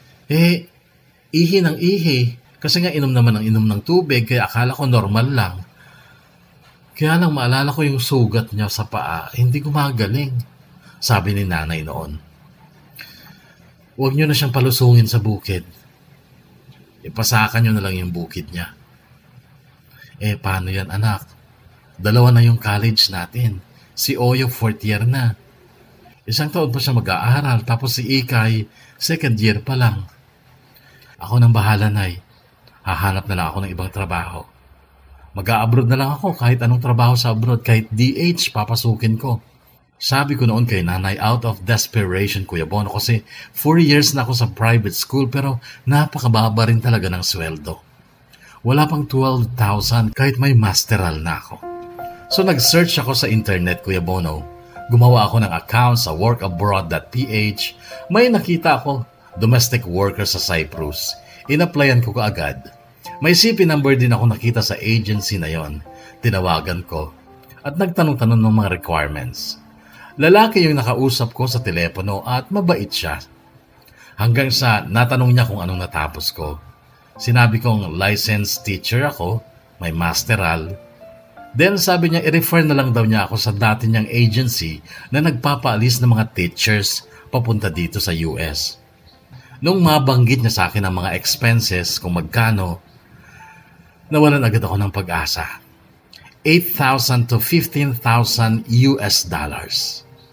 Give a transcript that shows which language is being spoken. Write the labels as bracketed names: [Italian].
[Filipino] Ihi ng ihi. Kasi nga inom naman ng tubig kaya akala ko normal lang. Kaya lang maalala ko yung sugat niya sa paa, hindi gumagaling. Sabi ni nanay noon. Huwag niyo na siyang palusungin sa bukid. Ipasakan nyo na lang yung bukid niya. Paano yan anak? 2 na yung college natin. Si Oyo 4th year na. 1 taon pa siya mag-aaral, tapos si Ikay 2nd year pa lang. Ako nang bahala, Nay. Hahanap na lang ako ng ibang trabaho. Mag-a-abroad na lang ako kahit anong trabaho sa abroad, kahit DH papasukin ko. Sabi ko noon kay nanay [English] out of desperation, [Filipino] Kuya Bono, kasi 4 years na ako sa private school pero napakababa rin talaga ng sweldo. Wala pang 12,000 kahit may masteral na ako. So nag-search ako sa internet, Kuya Bono. Gumawa ako ng account sa workabroad.ph. May nakita ako, domestic worker sa Cyprus. In-applyan ko kaagad. May CP number din ako nakita sa agency na yon. Tinawagan ko at nagtanong-tanong ng mga requirements. Lalaki yung nakausap ko sa telepono at mabait siya. Hanggang sa natanong niya kung anong natapos ko. Sinabi kong licensed teacher ako, may masteral. Then sabi niya i-refer na lang daw niya ako sa dati niyang agency na nagpapaalis ng mga teachers papunta dito sa US. Nung mabanggit niya sa akin ang mga expenses kung magkano, nawalan agad ako ng pag-asa. [English] 8,000 to 15,000 US dollars.